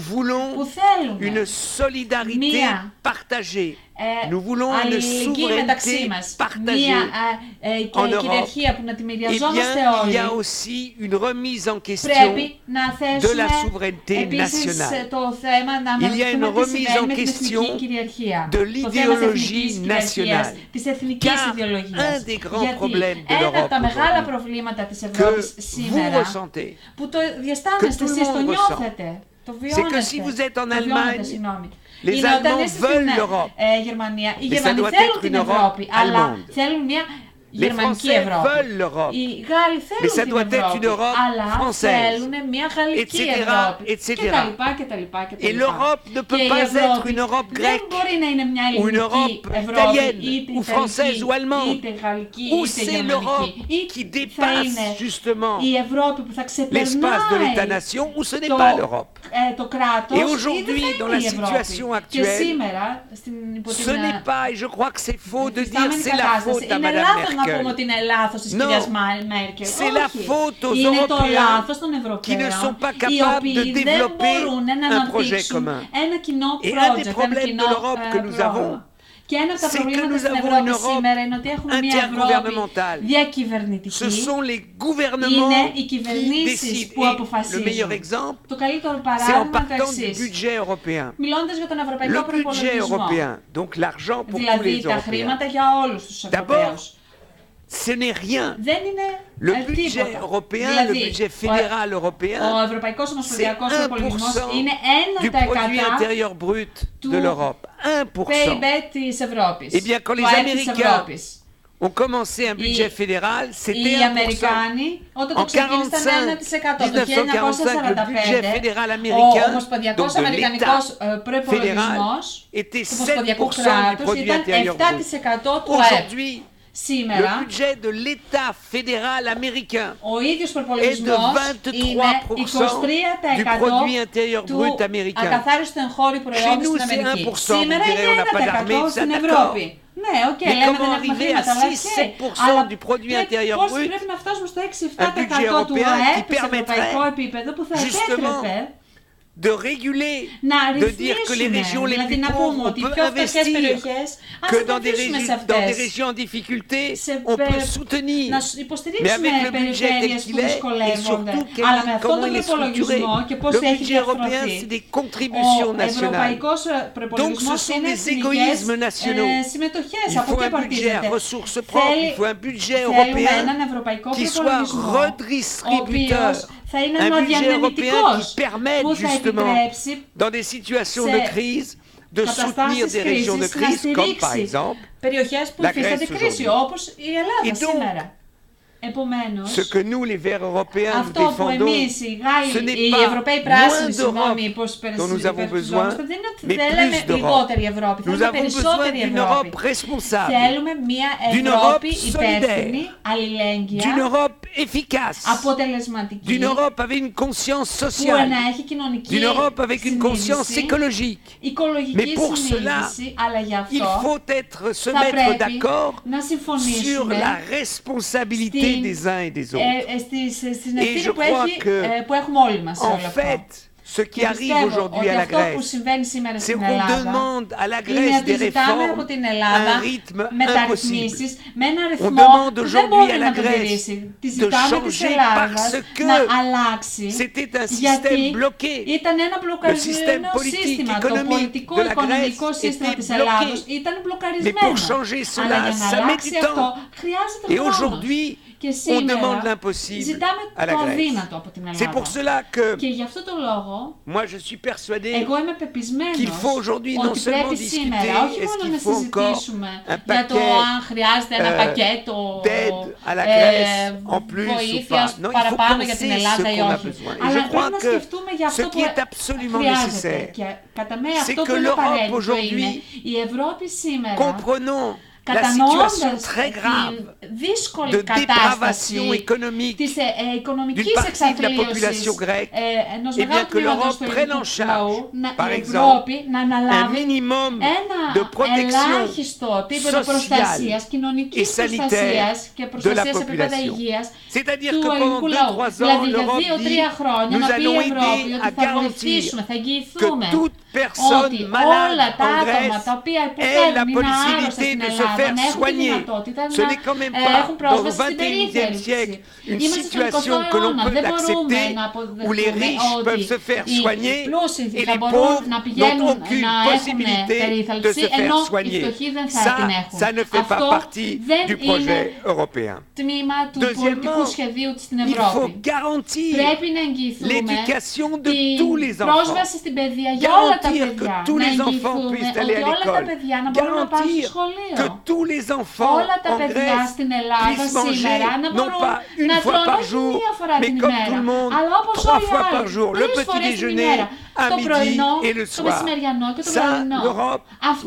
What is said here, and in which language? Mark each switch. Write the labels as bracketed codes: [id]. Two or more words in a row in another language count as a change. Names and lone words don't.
[el] που [fr] voulons [el] θέλουμε [fr] une solidarité [el] Μία [fr] partagée, nous voulons une [el] αλληλεγγύη μεταξύ [fr] souveraineté [el] μας, [fr] partagée, [el] μία [fr] en Europe, [el] κυριαρχία που να τη eh μοιραζόμαστε [fr] bien, il [el] όλοι, [fr] y a aussi une remise en question [el] πρέπει να [fr] de la [el] θέσουμε [fr] souveraineté [el] επίσης [fr] nationale. [el] το θέμα να [fr] Il y a une [el] αναφερθούμε τι [fr] remise [el] συμβαίνει [fr] en [el] με την [fr] question [el] εθνική κυριαρχία. [fr] de [el] Το θέμα της εθνικής [fr] l'idéologie [el] κυριαρχίας, [fr] nationale. [el] της εθνικής [fr] Car [el] ιδεολογίας. [fr] un des grands [el] Γιατί [fr] problèmes de [el] ένα από [fr] l'Europe [el] τα μεγάλα [fr] aujourd'hui, [el] προβλήματα της [fr] que [el] Ευρώπης [fr] vous [el] σήμερα, [fr] ressentez, [el] που το διαισθάνεστε [fr] que tout le [el] εσείς, το [fr] monde [el] νιώθετε, το βιώνετε, [fr] que si vous êtes en [el] το βιώνετε, [fr] Allemagne, [el] συγγνώμη. [fr] les [el] Είναι όταν [fr] Allemands [el] είστε [fr] veulent [el] στην [fr] l'Europe. [el] Γερμανία. Οι [fr] Mais ça [el] Γερμανοί [fr] doit [el] θέλουν [fr] être [el] την [fr] une [el] Ευρώπη, [fr] Europe [el] αλλά [fr] allemande. [el] θέλουν μια [fr] Les [el] γερμανική [fr] Français [el] Ευρώπη. [fr] veulent l'Europe. [el] Οι Γάλλοι [fr] Mais [el] θέλουν [fr] ça [el] την [fr] doit être une [el] Ευρώπη, [fr] Europe [el] αλλά [fr] française. [el] θέλουν μια γαλλική [fr] Etc., [el] Ευρώπη. [fr] etc. [el] Και τα λοιπά και τα λοιπά και τα [fr] Et [el] λοιπά. [fr] l'Europe ne peut [el] Και η [fr] pas être [el] Ευρώπη [fr] une Europe [el] δεν [fr] grecque, [el] μπορεί να είναι μια [fr] ou une [el] ελληνική [fr] Europe [el] Ευρώπη, [fr] italienne, [el] είτε [fr] ou française [el] ιταλική, [fr] ou allemande. [el] είτε γαλλική, [fr] Ou [el] είτε [fr] c'est l'Europe [el] γερμανική. [fr] qui [el] Ή θα είναι [fr] dépasse justement [el] η Ευρώπη που θα [fr] l'espace de [el] ξεπερνάει [fr] l'État-nation, ou ce n'est [el] το [fr] pas l'Europe. [el] το κράτος. [fr] Et aujourd'hui, dans la situation actuelle, ce n'est pas, et je crois que c'est faux de dire c'est la faute à [el] είναι [fr] Madame [el] λάθος να πούμε [fr] Merkel. [el] ότι είναι λάθος της κυρίας Μέρκελ. [fr] C'est la faute aux [el] είναι το [fr] Européens [el] λάθος των [fr] qui ne [el] Ευρωπαίων, [fr] sont pas [el] οι [fr] capables [el] οποίοι [fr] de [el] δεν [fr] développer [el] μπορούν να [fr] un projet [el] αναπτύξουν [fr] commun. [el] ένα κοινό [fr] Et un des [el] project, ένα [fr] problèmes [el] κοινό [fr] de l'Europe que nous [el] πρόγραμμα. [fr] avons, [el] Και ένα από τα [fr] c'est que [el] προβλήματα [fr] nous [el] στην [fr] avons [el] Ευρώπη [fr] une Europe [el] σήμερα είναι ότι έχουμε μια Ευρώπη [fr] intergouvernementale. [el] διακυβερνητική. [fr] Ce sont les gouvernements [el] Είναι οι [fr] qui [el] κυβερνήσεις [fr] décident. [el] που [fr] Et le [el] αποφασίζουν. [fr] meilleur exemple, [el] Το καλύτερο [fr] c'est en [el] παράδειγμα είναι το [fr] partant du [el] εξής. [fr] budget européen. [el] Μιλώντας για τον ευρωπαϊκό [fr] Le budget [el] προϋπολογισμό, [fr] européen, donc l'argent pour tous [el] δηλαδή [fr] les [el] τα [fr] Européens. [el] χρήματα για όλους τους [fr] D'abord, [el] Ευρωπαίους. [fr] ce n'est rien. [el] Δεν είναι [fr] Le budget [el] τίποτα. [fr] européen, le [el] Δηλαδή, [fr] budget fédéral européen, [el] ο Ευρωπαϊκός Ομοσπονδιακός [fr] c'est [el] Προϋπολογισμός [fr] 1% [el] είναι [fr] du produit [el] 1% [fr] intérieur brut [el] του [fr] de l'Europe. 1%. [el] PIB της Ευρώπης. [fr] Eh bien, quand [el] του [fr] les [el] ΑΕΠ της [fr] Américains [el] Ευρώπης. [fr] ont commencé un budget fédéral, c'était [el] Οι [fr] 1%. [el] Αμερικάνοι όταν το [fr] En [el] ξεκίνησαν [fr] 1945, [el] 1%. Το [fr] 1945, le budget [el] 1945 [fr] fédéral [el] ο [fr] américain, [el] Ομοσπονδιακός [fr] donc de [el] Αμερικανικός [fr] l'État [el] προϋπολογισμός [fr] était [el] του Ομοσπονδιακού [fr] 7% du [el] κράτους [fr] produit [el] ήταν [fr] intérieur brut. [el] 7% του ΑΕΠ. [fr] Aujourd'hui, le [el] Σήμερα [fr] budget de l'État fédéral américain [el] ο ίδιος [fr] est de [el] προϋπολογισμός είναι [fr] 23% du produit intérieur [el] 23% του [fr] brut américain. [el] ακαθάριστου εγχώριου [fr] Chez [el] προϊόντος [fr] nous, [el] στην [fr] c'est [el] Αμερική. [fr] 1%. [el] Σήμερα [fr] Vous direz, on [el] είναι [fr] n'a pas d'armée, [el] 1% [fr] ça, [el] στην [fr] d'accord. [el] Ευρώπη. Ναι, οκ, [fr] Mais [el] λέμε [fr] comment [el] δεν έχουμε [fr] arriver à [el] χρήματα, αλλά [fr] 6-7% [el] αλλά [fr] du produit intérieur [el] πώς [fr] brut, [el] πρέπει να φτάσουμε στο [fr] un [el] 6-7% του [fr] budget [el] ΑΕΠ [fr] européen [el] σε ευρωπαϊκό [fr] qui [el] επίπεδο που θα [fr] justement, [el] επέτρεπε [fr] de réguler, [el] να [fr] de dire que les régions [el] ρυθμίσουμε, [fr] les [el] δηλαδή [fr] plus [el] να πούμε [fr] pauvres, on [el] ότι οι [fr] peut [el] πιο φτωχές [fr] investir, [el] περιοχές, ας [fr] que dans des [el] επενδύσουμε σε [fr] régions en [el] αυτές. [fr] difficulté, [el] Σε [fr] on peut [el] πε- [fr] soutenir. [el] να [fr] Mais [el] υποστηρίξουμε [fr] avec le budget tel [el] περιφέρειες που [fr] qu'il est, et [el] δυσκολεύονται, [fr] surtout [el] αλλά με αυτόν [fr] comment [el] τον [fr] il est structuré. [el] προπολογισμό και πώς [fr] Le [el] έχει [fr] budget européen, [el] διαρθρωθεί, [fr] c'est des contributions [el] ο [fr] nationales. [el] ευρωπαϊκός [fr] Donc ce [el] προπολογισμός [fr] sont [el] είναι [fr] des [el] εθνικές [fr] égoïsmes nationaux. [el] συμμετοχές, [fr] Il [el] από [fr] faut [el] εκεί [fr] un budget à [el] απαρτίζεται. [fr] ressources propres, il faut un budget [el] Θέλουμε [fr] européen [el] έναν ευρωπαϊκό [fr] qui soit [el] προπολογισμό, ο [fr] redistributeur, [el] οποίος θα είναι [fr] un budget européen [el] αναδιανεμητικός, [fr] qui permette [el] που θα [fr] justement, [el] επιτρέψει [fr] dans des situations [el] σε [fr] de crise, de soutenir des régions de [el] να [fr] crise, comme par [el] στηρίξει [fr] exemple [el] περιοχές που [fr] la [el] υφίστανται [fr] Grèce [el] κρίση, [fr] aujourd'hui. [el] όπως η Ελλάδα [fr] Et donc, [el] σήμερα. Επομένως, [fr] ce que nous, les Verts européens, nous [el] αυτό που [fr] défendons, [el] εμείς οι [fr] ce n'est [el] οι [fr] pas [el] Ευρωπαίοι πράσινοι, [fr] moins [el] συγγνώμη, [fr] d'Europe [el] πώς [fr] dont nous avons besoin, [el] δεν είναι ότι [fr] mais [el] θέλουμε [fr] plus d'Europe. [el] λιγότερη Ευρώπη, [fr] Nous [el] θέλουμε [fr] avons besoin [el] περισσότερη [fr] d'une [el] Ευρώπη. [fr] Europe responsable, [el] Θέλουμε μια [fr] d'une [el] Ευρώπη [fr] Europe [el] υπεύθυνη, [fr] d'une [el] αλληλέγγυα, [fr] Europe efficace, [el] αποτελεσματική, [fr] d'une Europe avec une conscience [el] που [fr] sociale, [el] να έχει κοινωνική [fr] d'une Europe avec une conscience [el] συνείδηση, [fr] écologique. Mais [el] οικολογική [fr] pour cela, [el] συνείδηση, αλλά γι' [fr] il [el] αυτό [fr] faut se [el] θα [fr] mettre [el] πρέπει [fr] d'accord [el] να [fr] sur [el] συμφωνήσουμε [fr] la responsabilité [el] στην- [fr] des uns et des autres. [el] στην [fr] Et [el] ευθύνη [fr] je crois [el] που έχουμε όλοι μας σε [fr] En [el] όλο αυτό. [fr] fait, ce qui [el] Και [fr] arrive [el] πιστεύω [fr] aujourd'hui [el] ότι [fr] à la [el] αυτό που [fr] Grèce, [el] συμβαίνει σήμερα [fr] c'est [el] στην [fr] qu'on [el] Ελλάδα [fr] demande à la [el] είναι [fr] Grèce [el] ότι [fr] des [el] ζητάμε από [fr] réformes [el] την [fr] à [el] Ελλάδα [fr] un rythme [el] μεταρρυθμίσεις με ένα ρυθμό [fr] demande [el] που δεν [fr] aujourd'hui [el] μπορεί [fr] à la [el] να τον [fr] Grèce [el] τηρήσει. Τη [fr] de [el] ζητάμε της [fr] changer [el] Ελλάδας [fr] parce que [el] να αλλάξει [fr] c'était un [el] γιατί [fr] système bloqué. [el] ήταν ένα [fr] Le système [el] μπλοκαρισμένο [fr] politique, [el] σύστημα. Το [fr] économique [el] πολιτικό [fr] de la [el] οικονομικό [fr] Grèce [el] σύστημα [fr] était [el] της Ελλάδος [fr] bloqué. [el] ήταν [fr] Mais [el] μπλοκαρισμένο. [fr] pour changer [el] Αλλά [fr] cela, [el] για να [fr] ça met [el] αλλάξει [fr] du [el] αυτό [fr] temps. [el] χρειάζεται [fr] Et [el] χρόνος. [fr] aujourd'hui, [el] Και [fr] on [el] σήμερα [fr] demande l'impossible [el] ζητάμε [fr] à la [el] το [fr] Grèce. [el] αδύνατο από την [fr] C'est pour [el] Ελλάδα. [fr] cela que [el] Και γι' αυτό το λόγο [fr] moi je suis persuadé [el] εγώ είμαι πεπισμένος [fr] qu'il faut aujourd'hui non [el] ότι [fr] seulement [el] πρέπει σήμερα [fr] discuter [el] όχι [fr] est-ce [el] μόνο [fr] qu'il [el] να [fr] faut encore [el] συζητήσουμε [fr] un [el] για το [fr] paquet [el] αν χρειάζεται ένα πακέτο [fr] d'aide à la Grèce en plus ou [el] βοήθειας [fr] pas. Non, il faut [el] παραπάνω για [fr] penser [el] την Ελλάδα [fr] ce [el] ή [fr] qu'on a [el] όχι. [fr] besoin. Et [el] Αλλά [fr] je [el] πρέπει [fr] crois [el] να [fr] que [el] σκεφτούμε για αυτό [fr] ce [el] που [fr] qui est absolument [el] χρειάζεται. [fr] nécessaire, [el] Και κατά με [fr] c'est [el] αυτό [fr] que [el] που είναι [fr] l'Europe [el] απαραίτητο [fr] aujourd'hui, [el] είναι η Ευρώπη σήμερα [fr] comprenons la [el] κατανοώντας [fr] situation très grave [el] την δύσκολη [fr] de [el] κατάσταση [fr] dépravation économique [el] της οικονομικής [fr] d'une partie de la [el] εξαθλίωσης [fr] population grecque, [el] ενός [fr] eh bien [el] μεγάλου [fr] que [el] τμήματος [fr] l'Europe [el] του [fr] prenne en [el] ελληνικού [fr] charge, [el] λαού, [fr] par [el] η [fr] exemple, [el] Ευρώπη να [fr] un [el] αναλάβει [fr] minimum [el] ένα [fr] de protection [el] ελάχιστο επίπεδο [fr] sociale [el] προστασίας, [fr] et [el] κοινωνικής [fr] sanitaire [el] προστασίας και [fr] de la [el] προστασίας σε επίπεδα [fr] population. [el] υγείας [fr] C'est-à-dire [el] του [fr] que pendant [el] ελληνικού λαού. [fr] 2-3 ans, [el] Δηλαδή για [fr] l'Europe [el] 2-3 [fr] dit [el] χρόνια [fr] nous [el] να πει η [fr] allons [el] Ευρώπη [fr] aider [el] ότι [fr] à [el] θα [fr] garantir [el] βοηθήσουμε, θα [fr] que [el] εγγυηθούμε [fr] toute personne [el] ότι [fr] malade [el] όλα τα [fr] en [el] άτομα [fr] Grèce [el] τα οποία [fr] ait la [el] υποφέρουν είναι άρρωστα [fr] possibilité [el] στην [fr] de se [el] Ελλάδα [fr] faire [el] να έχουν τη [fr] soigner. [el] δυνατότητα [fr] Ce n'est quand même [el] να [fr] pas [el] έχουν [fr] dans [el] πρόσβαση [fr] le [el] στην [fr] 21e [el] περίθαλψη. [fr] siècle une [el] Είμαστε στον 20ο [fr] situation que l'on [el] αιώνα, [fr] peut [el] δεν μπορούμε [fr] accepter [el] να [fr] où les [el] αποδεχτούμε [fr] riches [el] ότι [fr] peuvent se faire [el] οι [fr] soigner [el] πλούσιοι [fr] et [el] θα [fr] les [el] μπορούν [fr] pauvres [el] να [fr] n'ont [el] πηγαίνουν [fr] aucune [el] να έχουν [fr] possibilité de [el] περίθαλψη, [fr] se faire [el] ενώ οι [fr] soigner. [el] φτωχοί δεν θα την έχουν. [fr] Ça ne fait pas [el] Αυτό [fr] partie [el] δεν [fr] du [el] είναι [fr] projet européen. [el] τμήμα του [fr] Deuxièmement, [el] πολιτικού σχεδίου στην [fr] Il faut [el] Ευρώπη. [fr] garantir [el] Πρέπει να εγγυηθούμε [fr] l'éducation de tous les [el] την [fr] enfants. [el] πρόσβαση στην παιδεία για όλα τα [fr] Garantir que [el] παιδιά. [fr] tous [el] Να [fr] les enfants [el] εγγυηθούμε [fr] puissent aller [el] ότι [fr] à [el] όλα τα [fr] l'école. [el] παιδιά να μπορούν να πάνε στο [fr] Garantir [el] σχολείο. [fr] que tous les enfants [el] Όλα τα [fr] en [el] παιδιά [fr] Grèce [el] στην Ελλάδα [fr] puissent manger [el] σήμερα να [fr] non [el] μπορούν [fr] pas une [el] να [fr] fois [el] τρώνε [fr] par [el] όχι [fr] jour, [el] μία φορά [fr] mais [el] την [fr] comme [el] ημέρα, [fr] tout le monde, [el] αλλά όπως [fr] 3 [el] όλοι οι [fr] fois par [el] άλλοι, [fr] jour, le [el] 3 [fr] petit [el] φορές την [fr] déjeuner, [el] ημέρα, [fr] à [el] το [fr] midi [el] πρωινό, [fr] et le [el] το [fr] soir. [el] μεσημεριανό και το [fr] Ça, [el] βραδινό. [fr] l'Europe [el] Αυτό